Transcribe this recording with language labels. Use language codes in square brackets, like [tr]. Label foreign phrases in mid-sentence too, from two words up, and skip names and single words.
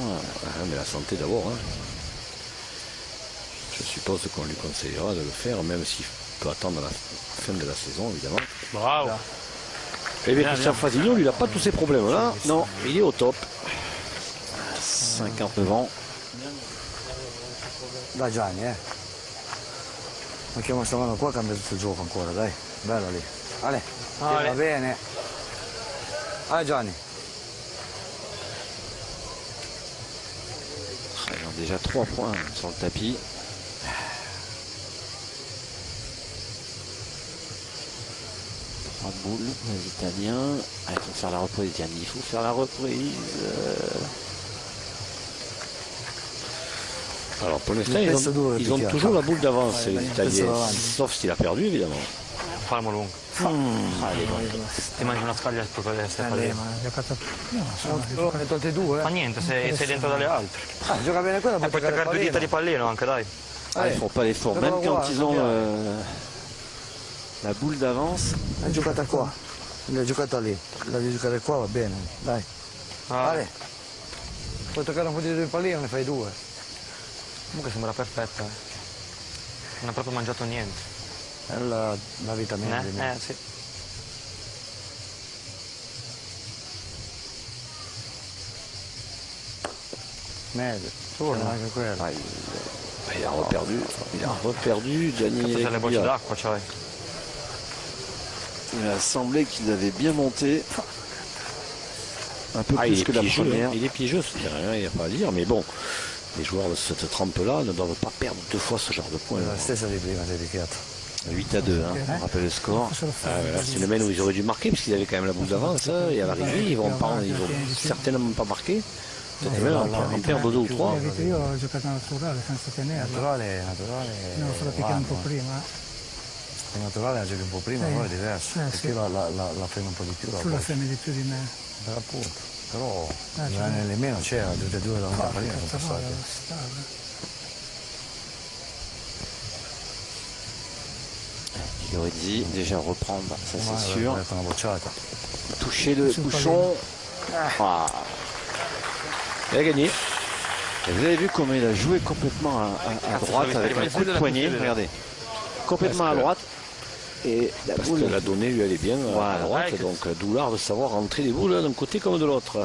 [fr] Mais la santé d'abord. Hein. Je suppose qu'on lui conseillera de le faire, même s'il peut attendre la fin de la saison, évidemment. Bravo. Et bien, Christian Fasigno, lui, il n'a pas tous ces problèmes-là. Non, il est au top. 59 ans. [it] Dai Gianni, mettiamo sta mano qua, cambia tutto il gioco ancora, dai. Bello lì. Ale, va bene. Ale Gianni. [fr] Ils ont déjà 3 points sur le tapis. Boule, les Italiens. Ah, il faut faire la reprise, Yann. Il faut faire la reprise. Alors pour l'instant, ils ont toujours la boule d'avance, les Italiens. Sauf s'il a perdu, évidemment. [it] Palmo lungo. Ti mangi una scaglia per queste palline. Ma ha giocato prima. Ne tolte 2, Fa niente, sei dentro dalle altre. Gioca bene quella, E puoi toccare 2 dita di pallino anche, dai. [fr] Ah, ils font pas l'effort, même quand ils ont la boule d'avance. [it] L'hai giocata qua, l'hai giocata lì, la devi giocare qua, va bene, dai. Ale, puoi toccare un po' di pallino, ne fai 2. Comunque sembra perfetta. Non ha proprio mangiato niente. È la vitamina di me. Sì. Meglio, torna anche quella. [fr] Il a reperdu, Gianni. [it] Tutte le bocce d'acqua c'hai. [fr] Il a semblé qu'il avait bien monté. Un peu plus que la première. Il est piégeux ce terrain, il n'y a pas à dire, mais bon, les joueurs de cette trempe-là ne doivent pas perdre 2 fois ce genre de points. La stessa di prima, dedicato. 8-2, hein, on rappelle le score. C'est une semaine où ils auraient dû marquer, parce qu'ils avaient quand même la boule d'avance, hein, et à l'arrivée, ils vont certainement pas marquer. Peut-être même en perdre 2 ou 3. [it] Io ho giocato naturale senza tenere. Naturale. No, solo perché un po' prima. Il naturale la giochi un po' prima, Sì. poi è diverso. Sì, Perché sì. la frena un po' di più. Tu la fermi di più di me. Appunto. Però c'è. 2 anni nemmeno c'era, tutte e 2 davanti a pallina sono Però passati. Lorenzi, [fr] déjà reprendre, ça c'est sûr. [it] Una bocciata. [fr] Toucher le bouchon. Ah. Il a gagné. Et vous avez vu comment il a joué complètement à droite avec un coup de poignet. Regardez. Complètement à droite. Et la Parce boule. que la donnée lui allait bien à droite, donc d'où l'art de savoir rentrer les boules d'un côté comme de l'autre.